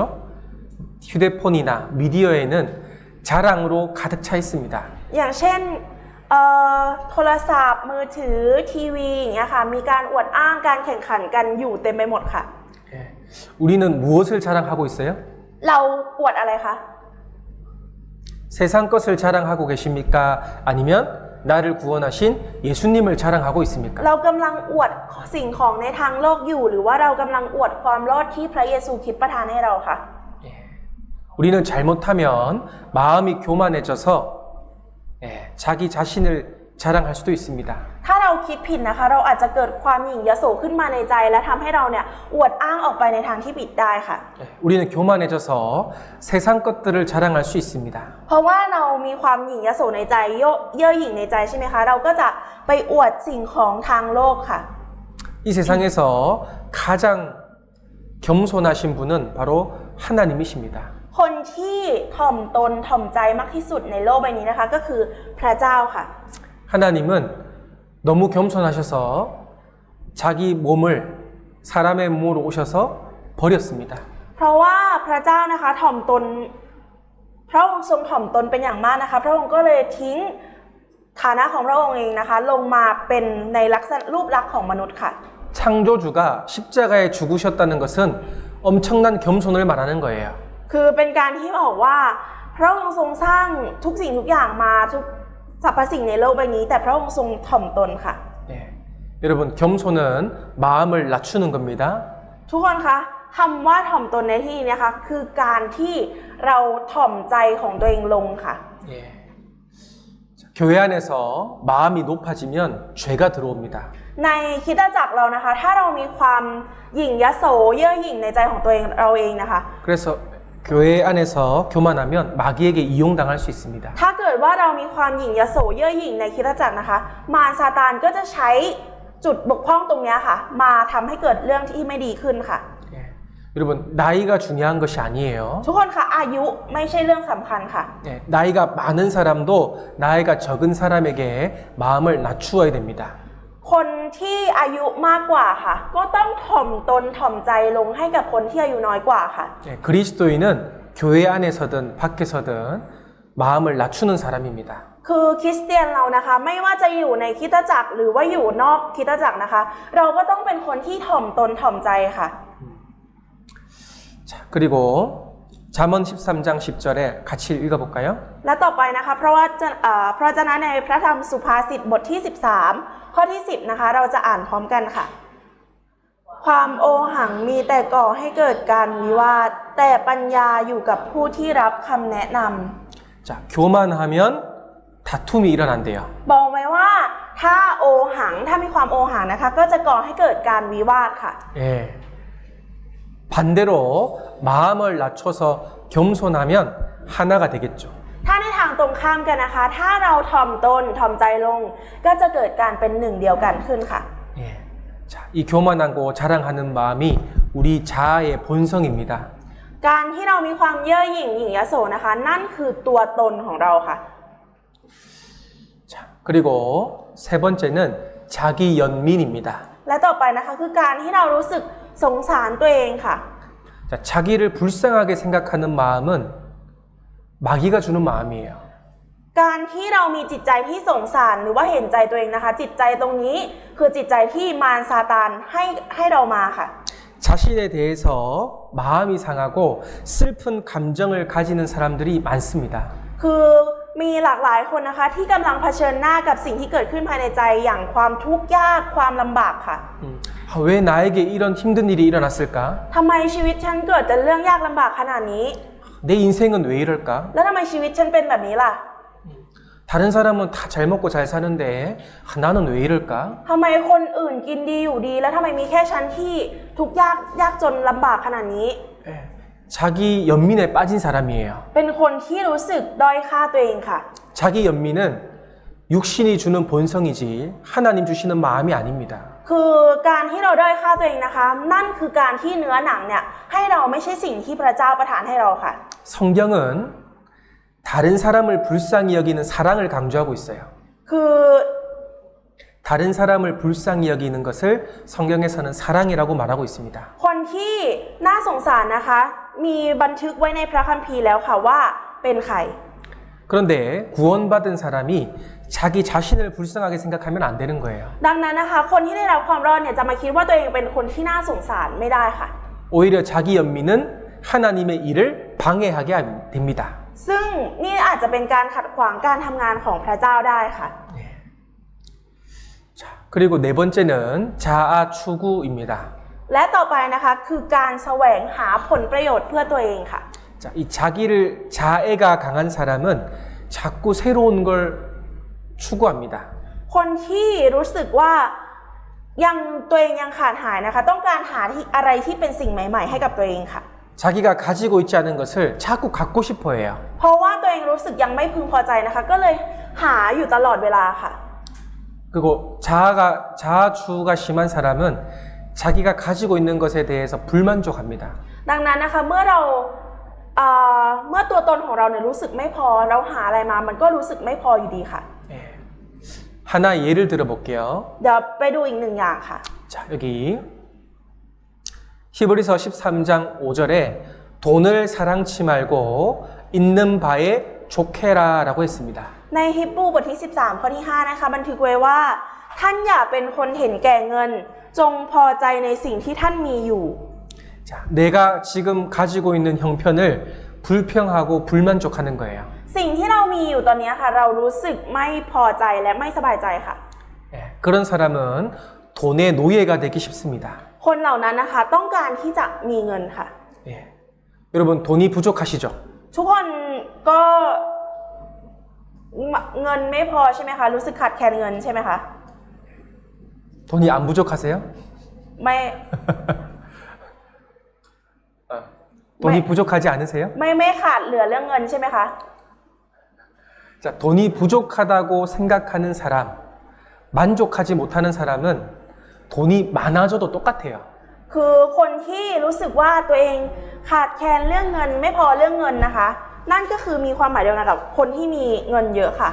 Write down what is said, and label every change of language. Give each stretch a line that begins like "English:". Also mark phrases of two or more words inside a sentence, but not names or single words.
Korean: 휴대폰이나 미디어에는 자랑으로 가득 차 있습니다.
Thai: อย่างเช่นโทรศัพท์มือถือทีวีอย่างเงี้ยค่ะมีการอวดอ้างการแข่งขันกันอยู่เต็มไปหมดค่ะ
Korean: 예. 우리는 무엇을 자랑하고 있어요?
Thai: เราอวดอะไรคะ
Korean: 세상 것을 자랑하고 계십니까? 아니면 나를 구원하신 예수님을 자랑하고 있습니까?
Thai: เรากำลังอวดสิ่งของในทางโลกอยู่หรือว่าเรากำลังอวดความรอดที่พระเยซูคริสต์ประทานให้เราค่ะ
Korean: 예. 우리는 잘못하면 마음이 교만해져서 자기 자신을 자랑할 수도 있습니다.
Thai: ถ้าเราคิดผิดนะคะเราอาจจะเกิดความหยิ่งยโสขึ้นมาในใจและทำให้เราเนี่ยอวดอ้างออกไปในทางที่ผิดได้ค่ะ
Korean: 우리는 교만해져서 세상 것들을 자랑할 수 있습니다.
Thai: เพราะว่าเรามีความหยิ่งยโสในใจเย่อหยิ่งในใจใช่ไหมคะเราก็จะไปอวดสิ่งของทางโลกค่ะ
Korean: 이 세상에서 가장 겸손하신 분은 바로 하나님이십니다.
Thai: คนที่ถ่อมตนถ่อมใจมากที่สุดในโลกใบนี้นะคะก็คือพระเจ้าค่ะ
Korean: 하나님은 너무 겸손하셔서 자기 몸을 사람의 몸으로 오셔서 버렸습니다.
Thai: เพราะว่าพระเจ้านะคะถ่อมตนพระองค์ทรงถ่อมตนเป็นอย่างมากนะคะพระองค์ก็เลยทิ้งฐานะของพระองค์เองนะคะลงมาเป็นในลักษณะรูปลักษณ์ของมนุษย์ค่ะ
Korean: 창조주가 십자가에 죽으셨다는 것은 엄청난 겸손을 말하는 거예요.
Thai: คือเป็นการที่บอกว่าพระองค์ทรงสร้างทุกสิ่งทุกอย่างมาทุกสรรพสิ่งในโลกใบนี้แต่พระองค์ทรงถ่อมตนค่ะ
Korean: 예. 여러분 겸손은 마음을 낮추는 겁니다.
Thai: ทุกคนคะคำว่าถ่อมตนในที่นี้นะคะคือการที่เราถ่อมใจของตัวเองลงค่ะ
Korean: 예. 자, 교회 안에서 마음이 높아지면 죄가 들어옵니다.
Thai: ในคริสตจักรเรานะคะถ้าเรามีความหยิ่งยโสเย่อหยิ่งในใจของตัวเองเราเองนะคะ
Korean: 그래서 교회 안에서 교만하면 마귀에게 이용당할 수 있습니다.
Thai: ถ้าเกิดว่าเรามีความหยิ่งยโสเย่อหยิ่งในคริสตจักรนะคะมารซาตานก็จะใช้จุดบกพร่องตรงนี้ค่ะมาทำให้เกิดเรื่องที่ไม่ดีขึ้นค่ะ
Korean: 예. 여러분 나이가 중요한 것이 아니에요.
Thai: ทุกคนคะอายุไม่ใช่เรื่องสำคัญค่ะ
Korean: 예. 나이가 많은 사람도 나이가 적은 사람에게 마음을 낮추어야 됩니다.
Thai: คนที่อายุมากกว่าค่ะก็ต้องถ่อมตนถ่อมใจลงให้กับคนที่อายุน้อยกว่าค่ะ
Korean: 예. 그리스도인은 교회 안에서든 밖에서든 마음을 낮추는 사람입니다.
Thai: คือคริสเตียนเรานะคะไม่ว่าจะอยู่ในคริสตจักรหรือว่าอยู่นอกคริสตจักรนะคะเราก็ต้องเป็นคนที่ถ่อมตนถ่อมใจค่ะ
Korean: 자, 그리고 잠언 13장 10절에 같이 읽어볼까요?
Thai: และต่อไปนะคะเพราะฉะนั้นในพระธรรมสุภาษิตบทที่13ข้อที่10นะคะเราจะอ่านพร้อมกันค่ะ ความโอหังมีแต่ก่อให้เกิดการวิวาทแต่ปัญญาอยู่กับผู้ที่รับคำแนะนำ
Korean: 자, 교만하면 다툼이 일어난대요.
Thai: บอกไว้ว่าถ้าโอหังถ้ามีความโอหังนะคะก็จะก่อให้เกิดการวิวาทค่ะ
Korean: 예. 반대로 마음을 낮춰서 겸손하면 하나가 되겠죠.
Thai: ถ้าในทางตรงข้ามกันนะคะถ้าเราถ่อมตนถ่อมใจลงก็จะเกิดการเป็นหนึ่งเดียวกันขึ้นค่ะ
Korean: 예. 자, 이 교만하고 자랑하는 마음이 우리 자아의 본성입니다.
Thai: การที่เรามีความเย่อหยิ่งหยิ่งยโสนะคะนั่นคือตัวตนของเราค่ะ
Korean: 자, 그리고 세 번째는 자기 연민입니다.
Thai: และต่อไปนะคะคือการที่เรารู้สึกสงสารตัวเองค่ะ
Korean: 자, 자기를 불쌍하게 생각하는 마음은 마귀가 주는 마음이에요.
Thai: การที่เรามีจิตใจที่สงสารหรือว่าเห็นใจตัวเองนะคะจิตใจตรงนี้คือจิตใจที่มารซาตานให้เรามาค่ะ
Korean: 자신에 대해서 마음이 상하고 슬픈 감정을 가지는 사람들이 많습니다.
Thai: คือมีหลากหลายคนนะคะที่กำลังเผชิญหน้ากับสิ่งที่เกิดขึ้นภายในใจอย่างความทุกข์ยากความลำบากค่ะ
Korean: 왜 나에게 이런 힘든 일이 일어났을까?
Thai: ทำไมชีวิตฉันเกิดแต่เรื่องยากลำบากขนาดนี้
Korean: 내 인생은 왜 이럴까?
Thai: แล้วทำไมชีวิตฉันเป็นแบบนี้ล่ะ
Korean: 다른 사람은 다 잘 먹고 잘 사는데 나는 왜 이럴까?
Thai: ทำไมคนอื่นกินดีอยู่ดีแล้วทำไมมีแค่ฉันที่ทุกข์ยากจนลำบากขนาดนี้
Korean: 자기 연민에 빠진 사람이에요.
Thai: เป็นคนที่รู้สึกด้อยค่าตัวเองค่ะ
Korean: 자기 연민은 육신이 주는 본성이지 하나님 주시는 마음이 아닙니다.
Thai: คือการที่เราด้อยค่าตัวเองนะคะนั่นคือการที่เนื้อหนังเนี่ยให้เราไม่ใช่สิ่งที่พระเจ้าประทานให้เราค่ะ
Korean: 성경은 다른 사람을 불쌍히 여기는 사랑을 강조하고 있어요.
Thai: คือ
Korean: 다른 사람을 불쌍히 여기는 것을 성경에서는 사랑이라고 말하고 있습니다.
Thai: คนที่น่าสงสารนะคะ มีบันทึกไว้ในพระคัมภีร์แล้วค่ะว่าเป็นใคร
Korean: 그런데 구원받은 사람이 자기 자신을 불쌍하게 생각하면 안 되는 거예요.
Thai: ดังนั้นนะคะคนที่ได้รับความรอดเนี่ยจะมาคิดว่าตัวเองเป็นคนที่น่าสงสารไม่ได้ค่ะ
Korean: 오히려 자기 연민은 하나님의 일을 방해하게 됩니다.
Thai: ซึ่งนี่อาจจะเป็นการขัดขวางการทำงานของพระเจ้าได้ค่ะ
Korean: 자, 그리고 네 번째는 자아 추구입니다.
Thai: และต่อไปนะคะคือการแสวงหาผลประโยชน์เพื่อตัวเองค่ะ
Korean: 자, 이 자애가 강한 사람은 자꾸 새로운 걸 추구합니다.
Thai: คนที่รู้สึกว่ายังตัวเองยังขาดหายนะคะต้องการหาที่อะไรที่เป็นสิ่งใหม่ๆให้กับตัวเองค่ะ
Korean: 자기가 가지고 있지 않은 것을 자꾸 갖고 싶어 해요.
Thai: เพราะว่าตัวเองรู้สึกยังไม่พึงพอใจนะคะก็เลยหาอยู่ตลอดเวลาค่ะ
Korean: 그리고 자아추가 심한 사람은 자기가 가지고 있는 것에 대해서 불만족합니다.
Thai: ดังนั้นนะคะเมื่อตัวตนของเราเนี่ยรู้สึกไม่พอเราหาอะไรมามันก็รู้สึกไม่พออยู่ดีค่ะ
Korean: 하나 예를 들어볼게요.
Thai: เดี๋ยวไปดูอีกหนึ่งอย่างค่ะ
Korean: 자, 여기 히브리서 13장 5절에 돈을 사랑치 말고 있는 바에 족해라라고 했습니다.
Thai: ในฮิบรูบทที่13ข้อที่5นะคะบันทึกไว้ว่าท่านอย่าเป็นคนเห็นแก่เงินจงพอใจในสิ่งที่ท่านมีอยู่
Korean: 자, 내가 지금 가지고 있는 형편을 불평하고 불만족하는 거예요.
Thai: สิ่งที่เรามีอยู่ตอนนี้ค่ะเรารู้สึกไม่พอใจและไม่สบายใจค่ะ
Korean: 그런 사람은 돈의 노예가 되기 쉽습니다.
Thai: คนเหล่านั้นนะคะต้องการที่จะมีเงินค่ะ
Korean: 여러분 돈이 부족하시죠?
Thai: ทุกคนก็เงินไม่พอใช่ไหมคะรู้สึกขาดแคลนเงินใช่ไหมคะ
Korean: 돈이 안 부족하세요?
Thai: ไม่
Korean: 돈이 부족하지 않으세요?
Thai: ไม่ขาดเหลือเรื่องเงินใช่ไหมคะ
Korean: 자, 돈이 부족하다고 생각하는 사람, 만족하지 못하는 사람은 돈이 많아져도 똑같아요.
Thai: คือคนที่รู้สึกว่าตัวเองขาดแคลนเรื่องเงินไม่พอเรื่องเงินนะคะนั่นก็คือมีความหมายเดียวกันกับคนที่มีเงินเยอะค่ะ